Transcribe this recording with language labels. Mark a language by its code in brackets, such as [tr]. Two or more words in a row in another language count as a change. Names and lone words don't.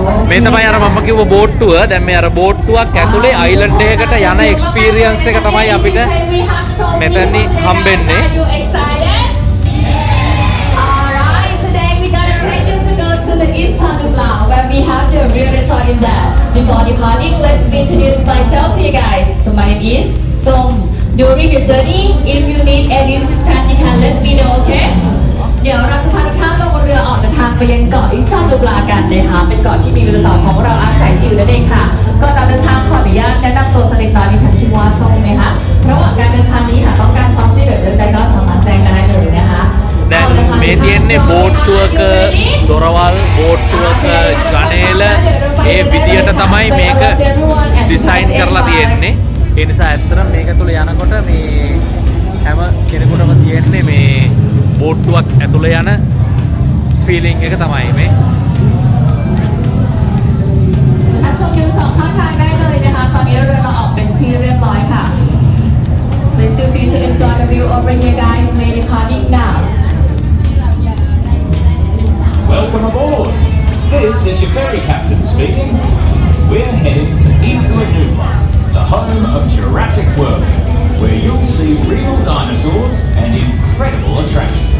[si] මේ තමයි අර මම කිව්ව බෝට්ටුව. දැන් මේ අර බෝට්ටුවක් ඇතුලේ අයිලන්ඩ් එකකට යන එක්ස්පීරියන්ස් එක තමයි අපිට මෙතනදී හම්බෙන්නේ. [en] The East Tanubla, where we have the real resort in there. Before departing, let's introduce myself to you guys. So my name is Som. During the journey, if you need any assistance, you can let me know, okay? [th] เดี๋ยวเราจะพาทุกท่านลงเรือออกเดินทางไปยังเกาะอิซานูบลากันนะคะเป็นเกาะที่มีรีสอร์ทของเราอาศัยอยู่นั่นเองค่ะก่อนจะเดินทางขออนุญาตแนะนำตัวสักเล็กน้อยดิฉันชื่อว่าส้มนะคะระหว่างการเดินทางนี้หากต้องการความช่วยเหลือใดๆก็สามารถแจ้งได้เลยนะคะ [si] දැන් මේ තියෙන්නේ බෝට්ටුවක දොරවල් බෝට්ටුවක ජනේල ඒ විදියට තමයි මේක ඩිසයින් කරලා තියෙන්නේ. ඒ නිසා ඇත්තටම මේක තුල යනකොට මේ හැම කෙනෙකුටම තියෙන්නේ මේ බෝට්ටුවක් ඇතුලේ යන ෆීලිං එක තමයි මේ. [th] ชมวิวสองข้างทางได้เลยนะคะตอนนี้เรือเราออกเป็นที่เรียบร้อยค่ะ [en] Please feel free to enjoy the view over here guys may departing now Welcome aboard. This is your ferry captain speaking. We're heading to Isla Nublar, the home of Jurassic World, where you'll see real dinosaurs and incredible attractions.